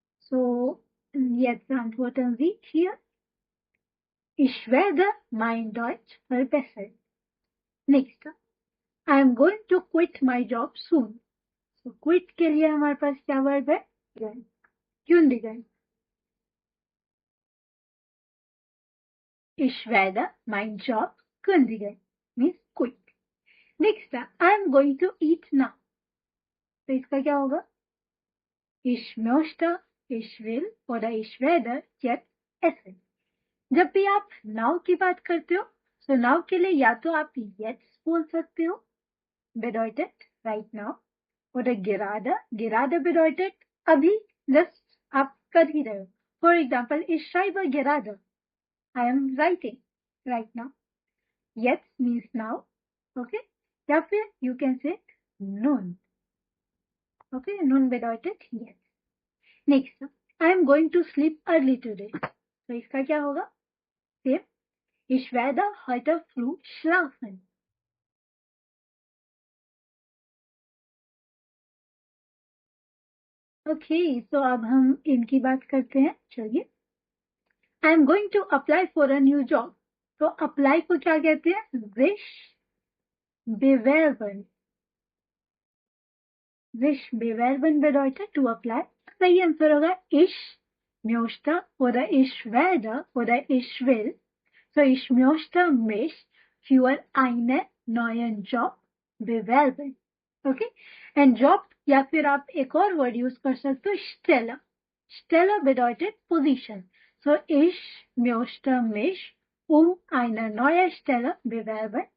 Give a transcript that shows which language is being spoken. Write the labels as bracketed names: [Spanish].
[German] So jetzt antworten Sie hier. Ich werde mein Deutsch verbessern. [English] Next. I am going to quit my job soon. [Hindi] So quit के लिए हमारे पास क्या verb है? [German] kündigen. Ich werde mein Job kündigen. [English] Means quit. Next, I am going to eat now. [Hindi] तो इसका क्या होगा? [German] Ich möchte, ich will oder ich werde jetzt essen. [Hindi] जब भी आप now की बात करते हो, तो now के लिए या तो आप jetzt बोल सकते हो, bedeutet [English] right now, [Hindi] oder gerade. [German] Gerade bedeutet [Hindi] अभी just आप कर ही रहे हो. [English] For example, [German] ich schreibe gerade. [English] I am writing right now. Jetzt means now. Okay. [Hindi] या फिर [English] you can say nun. [German] Okay. Nun bedeutet jetzt. Next. [English] I am going to sleep early today. [Hindi] तो इसका क्या होगा? Same. [German] Ich werde heute früh schlafen. [English] Okay. [Hindi] So अब हम इनकी बात करते हैं. चलिए. [English] I am going to apply for a new job. [Hindi] तो apply को क्या कहते हैं? [German] Sich bewerben. Sich bewerben bedeutet [English] to apply. [Hindi] सही आंसर होगा [German] ich möchte oder ich werde oder ich will. So ich möchte mich für einen neuen Job bewerben. [English] Okay? And job [Hindi] या फिर आप एक और वर्ड यूज कर सकते हो Stelle. [German] Stelle bedeutet Position. So ich möchte mich eine neue Stelle bewerben.